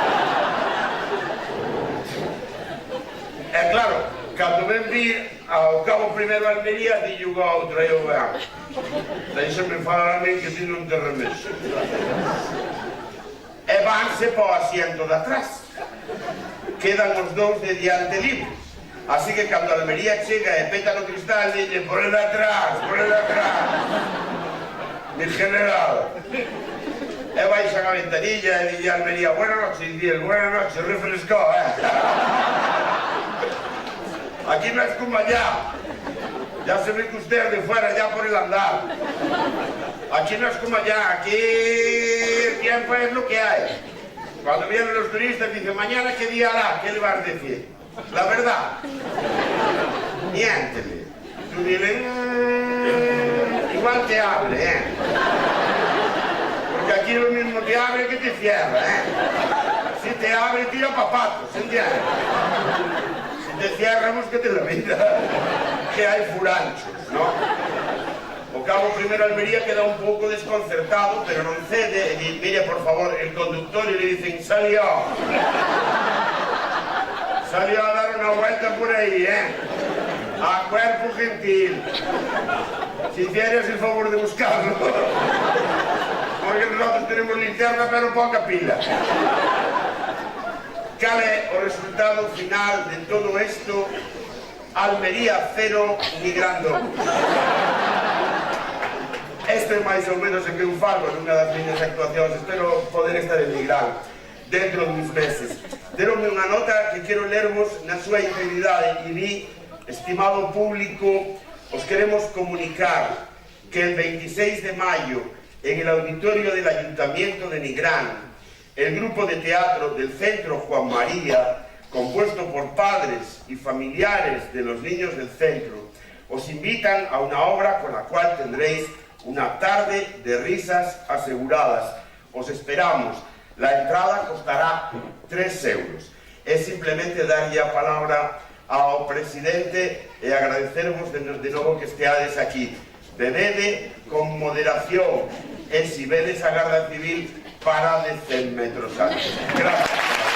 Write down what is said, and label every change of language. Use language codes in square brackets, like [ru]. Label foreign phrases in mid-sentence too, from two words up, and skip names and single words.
[gl] E claro, cando ven vir ao cabo primeiro a Almería, dille unha a outra, eu vean. Deixame falar a min que ti non te remexo. E vanse po asiento de atrás. Quedan os dous de diante libres. Así que cando a Almería chega e peta no cristal, dille, [es] por el de atrás, por el de atrás. Mi general. [gl] E baixan a ventanilla e dille a Almería, [es] buena noche, y dille, buena noche, refrescó, Aquí no es como allá. Ya se ve que usted de fuera, ya por el andar. Aquí no es como allá, aquí el tiempo es lo que hay. Cuando vienen los turistas dicen, mañana qué día hará, ¿qué le vas a decir? La verdad. Miéntele. Tú dile, igual te hable, Porque aquí lo mismo te abre que te cierra, Si te abre, tira papatos, ¿entiendes? Si te cierra, búscate la vida. Que hay furanchos, [gl] ¿no? O cabo primeiro Almería queda un pouco desconcertado, pero non cede e di, mire, [es] por favor, el conductor, y le dicen, salió. Salió a dar una vuelta por ahí, A cuerpo gentil. Si hicieras el favor de buscarlo. Porque nosotros tenemos linterna, pero poca pila. [gl] Cal é o resultado final de todo isto? Almería 0, Nigrán 2. Isto é máis ou menos o que eu falo nunha das miñas actuacións. Espero poder estar en Nigrán dentro de uns meses. Deronme unha nota que quero lermos na súa integridade e di, [es] estimado público, os queremos comunicar que el 26 de mayo en el auditorio del Ayuntamiento de Nigrán, el grupo de teatro del Centro Juan María, compuesto por padres y familiares de los niños del centro, os invitan a una obra con la cual tendréis una tarde de risas aseguradas. Os esperamos. La entrada costará 3 euros. [gl] Es simplemente darlle a palabra ao presidente e agradecervos de novo que esteades aquí. Bebede con moderación e si vedes a Garda Civil, para de 100 metros antes. [es] Gracias.